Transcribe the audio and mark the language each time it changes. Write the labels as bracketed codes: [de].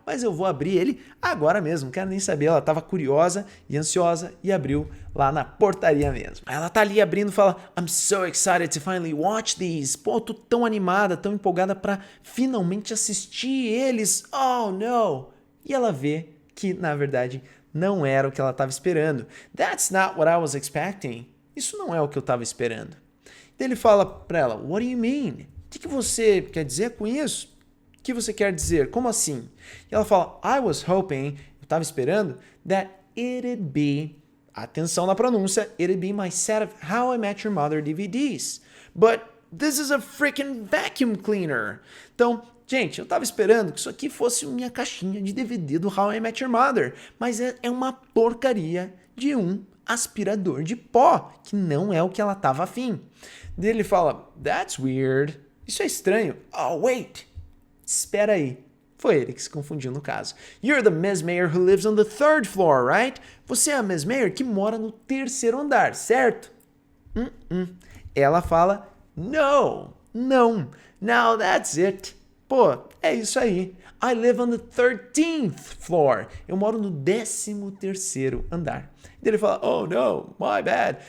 [pt] Mas eu vou abrir ele agora mesmo, não quero nem saber. Ela estava curiosa e ansiosa e abriu lá na portaria mesmo. Ela tá ali abrindo e fala, [en] I'm so excited to finally watch these. [pt] Pô, tô tão animada, tão empolgada para finalmente assistir eles. [en] Oh, no! [pt] E ela vê que, na verdade, não era o que ela estava esperando. [en] That's not what I was expecting. [pt] Isso não é o que eu estava esperando. Daí ele fala para ela, [en] what do you mean? [pt] O que você quer dizer com isso? O que você quer dizer? Como assim? E ela fala, [en] I was hoping, [pt] eu estava esperando, [en] that it'd be, [pt] atenção na pronúncia, [en] it'd be my set of How I Met Your Mother DVDs. But this is a freaking vacuum cleaner. [pt] Então, gente, eu estava esperando que isso aqui fosse minha caixinha de DVD do How I Met Your Mother, mas é uma porcaria de um aspirador de pó, que não é o que ela estava afim. Daí ele fala, [en] that's weird. [pt] Isso é estranho. [en] Oh, wait. [pt] Espera aí. Foi ele que se confundiu no caso. [en] You're the Miss Mayer who lives on the 3rd floor, right? [pt] Você é a Miss Mayer que mora no 3º andar, certo? Ela fala, no, não. [en] Now that's it. [pt] Pô, é isso aí. [en] I live on the 13th floor. [pt] Eu moro no 13º andar. E ele fala, [en] oh, no, my bad.